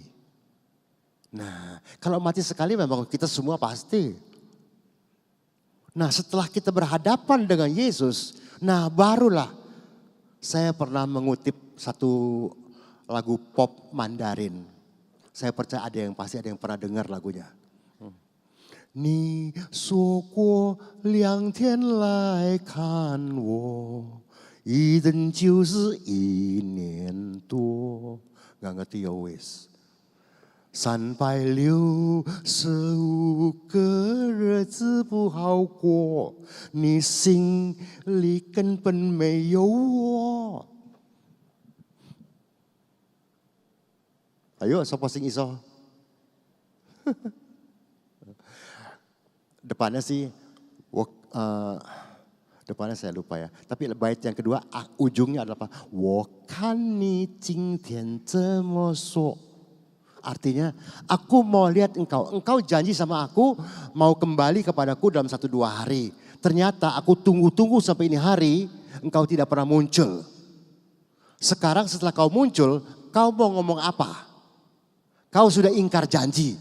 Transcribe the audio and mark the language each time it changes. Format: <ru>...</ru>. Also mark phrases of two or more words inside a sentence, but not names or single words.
<id>Nah, kalau mati sekali memang kita semua pasti. Nah, setelah kita berhadapan dengan Yesus, nah barulah saya pernah mengutip satu lagu pop Mandarin. Saya percaya ada yang pernah dengar lagunya.</id> <zh>你说过 2天来看我，一等就是1年多。</zh> <id>Gak ngerti ya wis.</id> <zh>365 个日子不好过，你心里根本没有我。</zh> <id>Ayo, siapa sing iso? Depannya sih, depannya saya lupa ya. Tapi bait yang kedua, ujungnya adalah apa?</id> <zh>我看你今天这么说。</zh> <id>Artinya, aku mau lihat engkau. Engkau janji sama aku mau kembali kepadaku dalam 1-2 hari. Ternyata aku tunggu-tunggu sampai ini hari, engkau tidak pernah muncul. Sekarang setelah kau muncul, kau mau ngomong apa? Kau sudah ingkar janji.</id>